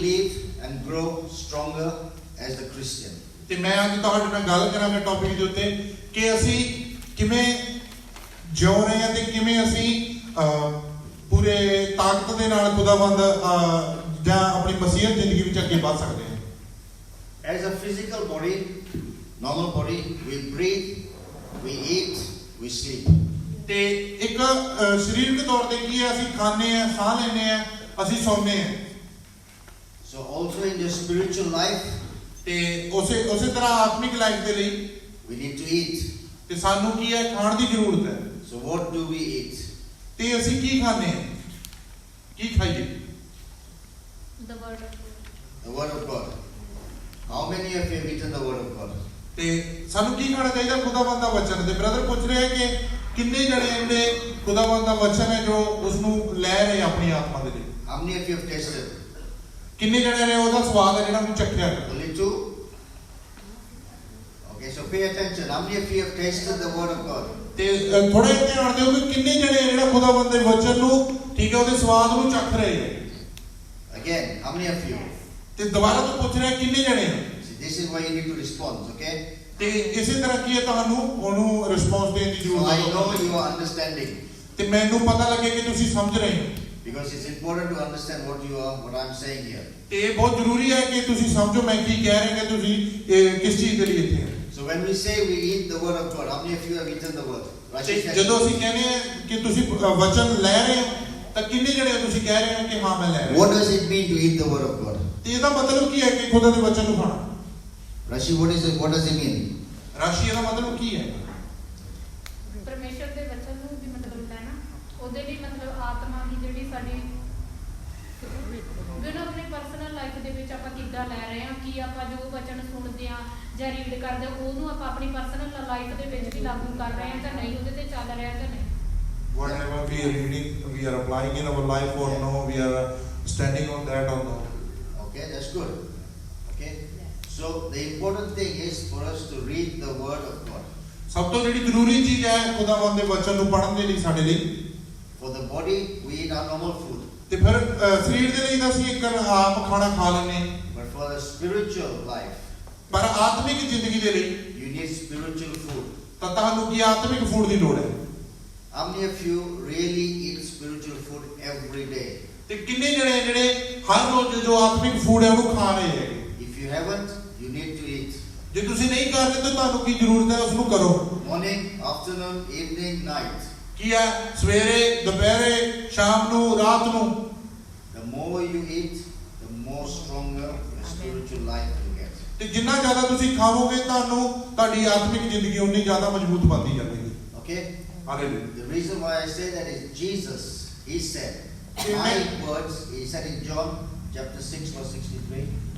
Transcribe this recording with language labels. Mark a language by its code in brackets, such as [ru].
[en] and grow stronger as a Christian. [pa] ਤੇ ਮੈਂ ਅੱਜ ਤੁਹਾਡੇ ਨਾਲ ਗੱਲ ਕਰਾਂਗਾ ਟੌਪਿਕ ਦੇ ਉੱਤੇ ਕਿ ਅਸੀਂ ਕਿਵੇਂ ਜਿਉ ਰਹੇ ਹਾਂ ਤੇ ਕਿਵੇਂ ਅਸੀਂ ਪੂਰੇ ਤਾਕਤ ਦੇ ਨਾਲ ਖੁਦਾਵੰਦ ਜਾਂ ਆਪਣੀ ਮਸੀਹਤ ਜ਼ਿੰਦਗੀ ਵਿੱਚ ਅੱਗੇ ਵਧ ਸਕਦੇ ਹਾਂ। [en] As a physical body, normal body, we breathe, we eat, we sleep. [pa] ਤੇ ਇੱਕ ਸਰੀਰਕ ਤੌਰ ਤੇ ਕੀ ਹੈ, ਅਸੀਂ ਖਾਂਦੇ ਹਾਂ, ਸਾਹ ਲੈਂਦੇ ਹਾਂ, ਅਸੀਂ ਸੌਂਦੇ ਹਾਂ। [en] So also in the spiritual life, [pa] ਤੇ ਉਸੇ ਤਰ੍ਹਾਂ ਆਤਮਿਕ ਲਾਈਫ ਦੇ ਲਈ [en] we need to eat. [pa] ਤੇ ਸਾਨੂੰ ਕੀ ਹੈ, ਖਾਣ ਦੀ ਜ਼ਰੂਰਤ ਹੈ। [en] So what do we eat? [pa] ਤੇ ਅਸੀਂ ਕੀ ਖਾਂਦੇ ਹਾਂ, ਕੀ ਖਾਈਏ? [en] The word of God. The word of God. How many of you have eaten the word of God? [pa] ਤੇ ਸਾਨੂੰ ਕੀ ਖਾਣਾ ਚਾਹੀਦਾ? ਖੁਦਾਵੰਦ ਦਾ ਵਚਨ। ਤੇ ਬ੍ਰਦਰ ਪੁੱਛ ਰਿਹਾ ਕਿ ਕਿੰਨੇ ਜਣੇ ਜਿਹੜੇ ਖੁਦਾਵੰਦ ਦਾ ਵਚਨ ਹੈ ਜੋ ਉਸ ਨੂੰ ਲੈ ਰਹੇ ਆਪਣੀ ਆਤਮਾ ਦੇ ਲਈ? [en] How many of you have tasted? [pa] ਕਿੰਨੇ ਜਣੇ ਨੇ ਉਹਦਾ ਸਵਾਦ ਹੈ ਜਿਹੜਾ ਉਹਨੂੰ ਚੱਖਿਆ? [en] Only two? Okay, so pay attention. How many of you have tasted the word of God? [pa] ਤੇ ਥੋੜਾ ਜਿਹਾ ਧਿਆਨ ਦਿਓ ਕਿ ਕਿੰਨੇ ਜਣੇ ਜਿਹੜਾ ਖੁਦਾਵੰਦ ਦੇ ਵਚਨ ਨੂੰ, ਠੀਕ ਹੈ, ਉਹਦੇ ਸਵਾਦ ਨੂੰ ਚੱਖ ਰਹੇ ਹੈ। [en] Again, how many of you? [pa] ਤੇ ਦੁਬਾਰਾ ਤੋਂ ਪੁੱਛ ਰਿਹਾ ਕਿੰਨੇ ਜਣੇ? [en] See, this is why you need to respond, okay? [pa] ਤੇ ਇਸੇ ਤਰ੍ਹਾਂ ਕੀ ਹੈ, ਤੁਹਾਨੂੰ ਉਹਨੂੰ ਰਿਸਪੌਂਸ ਦੇਣ ਦੀ [en] So I know [pa] ਜ਼ਰੂਰਤ ਹੈ। [en] you are understanding. [pa] ਤੇ ਮੈਨੂੰ ਪਤਾ ਲੱਗੇ ਕਿ ਤੁਸੀਂ ਸਮਝ ਰਹੇ ਹੋ। [en] Because it's important to understand what I'm saying here. [pa] ਤੇ ਇਹ ਬਹੁਤ ਜ਼ਰੂਰੀ ਹੈ ਕਿ ਤੁਸੀਂ ਸਮਝੋ ਮੈਂ ਕੀ ਕਹਿ ਰਿਹਾ, ਕਿ ਤੁਸੀਂ ਕਿਸ ਚੀਜ਼ ਦੇ ਲਈ ਇੱਥੇ ਹੋ। [en] So when we say we eat the word of God, how many of you have eaten the word? Rashi said, [pa] ਜਦੋਂ ਅਸੀਂ ਕਹਿੰਦੇ ਹਾਂ ਕਿ ਤੁਸੀਂ ਵਚਨ ਲੈ ਰਹੇ ਹੋ, ਤਾਂ ਕਿੰਨੇ ਜਣੇ ਤੁਸੀਂ ਕਹਿ ਰਹੇ ਹੋ ਕਿ ਹਾਂ ਮੈਂ ਲੈ ਰਿਹਾ? [en] what does it mean to eat the word of God? [pa] ਤੇ ਇਹਦਾ ਮਤਲਬ ਕੀ ਹੈ ਕਿ ਖੁਦਾ ਦੇ ਵਚਨ ਨੂੰ ਖਾਣਾ? Rashi, what does it mean? ਰਾਸ਼ੀ ਇਹਦਾ ਮਤਲਬ ਕੀ ਹੈ? ਪਰਮੇਸ਼ਰ ਦੇ ਵਚਨ ਨੂੰ ਵੀ ਮਤਲਬ ਲੈਣਾ, ਉਹਦੇ ਲਈ ਮਤਲਬ ਆਤਮਾ ਦੀ ਜਿਹੜੀ ਸਾਡੀ ਉਹਨੂੰ ਆਪਣੀ ਪਰਸਨਲ ਲਾਈਫ ਦੇ ਵਿੱਚ ਆਪਾਂ ਕਿੱਦਾਂ ਲੈ ਰਹੇ ਹਾਂ, ਕਿ ਆਪਾਂ ਜੋ ਵਚਨ ਸੁਣਦੇ ਹਾਂ ਜਾਂ ਰੀਡ ਕਰਦੇ ਹਾਂ ਉਹਨੂੰ ਆਪਾਂ ਆਪਣੀ ਪਰਸਨਲ ਲਾਈਫ ਦੇ ਵਿੱਚ ਵੀ ਲਾਗੂ ਕਰ ਰਹੇ ਹਾਂ ਜਾਂ ਨਹੀਂ, ਉਹਦੇ ਤੇ ਚੱਲ ਰਿਹਾ ਜਾਂ ਨਹੀਂ। [en] Whatever we are reading, we are applying in our life or no, we are standing on that or no. Okay, that's good. Okay, so the important thing is for us to read the word of God. [pa] ਸਭ ਤੋਂ ਜਿਹੜੀ ਜ਼ਰੂਰੀ ਚੀਜ਼ ਹੈ ਖੁਦਾਵੰਦ ਦੇ ਵਚਨ ਨੂੰ ਪੜ੍ਹਨ ਦੇ ਲਈ ਸਾਡੇ ਲਈ। [en] For the body, we eat our normal food. [pa] ਤੇ ਫਿਰ ਸਰੀਰ ਦੇ ਲਈ ਤਾਂ ਅਸੀਂ ਇੱਕ ਆਮ ਖਾਣਾ ਖਾ ਲੈਂਦੇ ਹਾਂ, [en] But for the spiritual life, [pa] ਪਰ ਆਤਮਿਕ ਜ਼ਿੰਦਗੀ ਦੇ ਲਈ [en] you need spiritual food. [pa] ਤਾਂ ਤੁਹਾਨੂੰ ਕੀ ਆਤਮਿਕ ਫੂਡ ਦੀ ਲੋੜ ਹੈ? [en] How many of you really eat spiritual food every day? [pa] ਤੇ ਕਿੰਨੇ ਜਣੇ ਜਿਹੜੇ ਹਰ ਰੋਜ਼ ਜੋ ਆਤਮਿਕ ਫੂਡ ਹੈ ਉਹਨੂੰ ਖਾ ਰਹੇ ਹੈਗੇ? [en] If you haven't, you need to eat. [pa] ਜੇ ਤੁਸੀਂ ਨਹੀਂ ਕਰ ਰਹੇ ਤਾਂ ਤੁਹਾਨੂੰ ਕੀ ਜ਼ਰੂਰਤ ਹੈ, ਉਸ ਨੂੰ ਕਰੋ। [en] Morning, afternoon, evening, night. [pa] ਕੀ ਹੈ, ਸਵੇਰੇ, ਦੁਪਹਿਰੇ, ਸ਼ਾਮ ਨੂੰ, ਰਾਤ ਨੂੰ। [en] The more you eat, the more stronger your spiritual life will get. [pa] ਤੇ ਜਿੰਨਾ ਜ਼ਿਆਦਾ ਤੁਸੀਂ ਖਾਵੋਗੇ ਤੁਹਾਨੂੰ ਤੁਹਾਡੀ ਆਤਮਿਕ ਜ਼ਿੰਦਗੀ ਉਨੀ ਜ਼ਿਆਦਾ ਮਜ਼ਬੂਤ ਬਣਦੀ ਜਾਵੇਗੀ। [en] Okay? [pa] Hallelujah. [en] The reason why I say that is Jesus, he said, my words, he said in John chapter 6 verse 63.